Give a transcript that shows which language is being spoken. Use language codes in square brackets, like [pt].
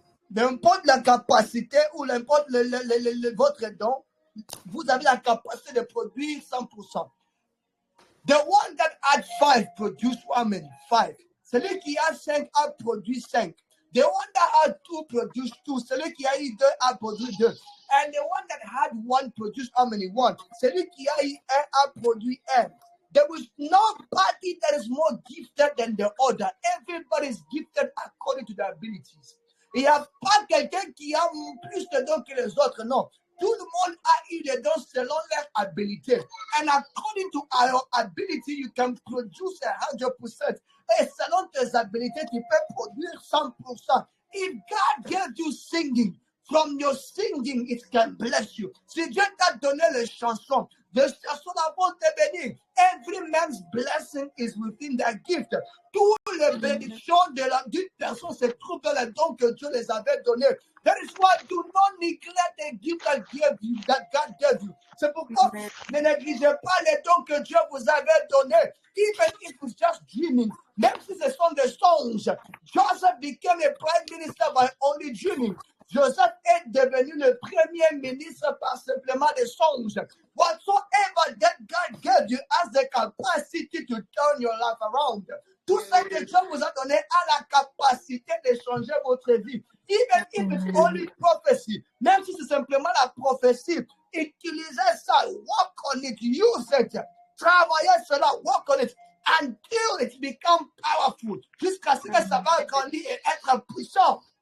[fr] N'importe la capacité ou n'importe votre don, vous avez la capacité de produire 100%. [en] The one that had 5 produced how many? 5. [fr] Celui qui a 5 a produit 5. [en] The one that had 2 produced 2. [fr] Celui qui a eu 2 a produit 2. [en] And the one that had 1 produced how many? 1. [fr] Celui qui a eu 1 a produit 1. [en] There is nobody that is more gifted than the other. Everybody is gifted according to their abilities. [fr] Il n'y a pas quelqu'un qui a plus de dons que les autres, non. Tout le monde a eu des dons selon leur habilité. [en] And according to our ability, you can produce 100%. [fr] Et selon tes habilités, tu peux produire 100%. [en] If God gave you singing, from your singing, it can bless you. [fr] Si Dieu t'a donné les chansons vont te bénir. [en] Every man's blessing is within their gift. [fr] Toutes les bénédictions d'une personne se trouvent dans les dons que Dieu les avait donnés. [en] That is why do not neglect the gift that God gave you. [fr] C'est pourquoi ne négligez pas les dons que Dieu vous avait donnés. [en] Even if it's just dreaming. [fr] Même si ce sont des songes. [en] Joseph became a prime minister by only dreaming. [fr] Joseph est devenu le premier ministre par simplement des songes. [en] Whatsoever that God gave you has the capacity to turn your life around. [fr] Tout ce que Dieu vous a donné a la capacité de changer votre vie. [en] Even if it's only prophecy, [fr] même si c'est simplement la prophétie, utilisez ça, [en] work on it, use it, [fr] travaillez cela, [en] work on it, until it becomes powerful, [fr] jusqu'à ce que ça va grandir et être puissant.